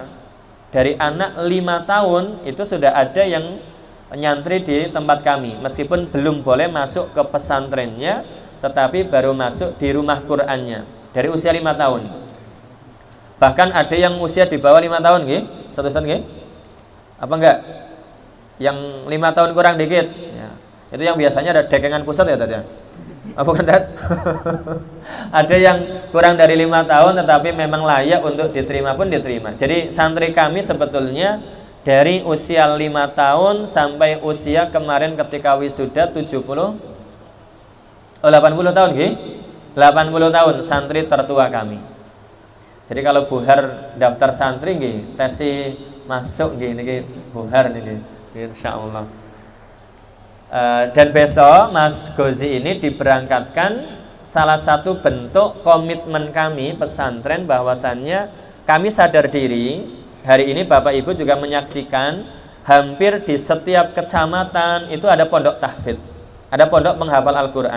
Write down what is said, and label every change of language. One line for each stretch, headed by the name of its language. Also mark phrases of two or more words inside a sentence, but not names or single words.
Indonesian: Dari anak 5 tahun itu sudah ada yang nyantri di tempat kami, meskipun belum boleh masuk ke pesantrennya, tetapi baru masuk di rumah Qur'annya dari usia 5 tahun. Bahkan ada yang usia di bawah 5 tahun nggih, satu-satu nggih. Apa enggak? Yang 5 tahun kurang dikit ya. Itu yang biasanya ada dekengan pusat ya tadi. Apa bukan Tat? Ada yang kurang dari 5 tahun tetapi memang layak untuk diterima pun diterima. Jadi santri kami sebetulnya dari usia 5 tahun sampai usia kemarin ketika wisuda 80 tahun nggih? 80 tahun santri tertua kami. Jadi kalau buhar daftar santri nggih, tesi masuk
Javanese: nggih niki buhar niki
Indonesian: insyaallah. Dan besok Mas Ghozi ini diberangkatkan, salah satu bentuk komitmen kami pesantren bahwasannya kami sadar diri. Hari ini Bapak Ibu juga menyaksikan hampir di setiap kecamatan itu ada pondok tahfidz, ada pondok menghafal Al-Quran.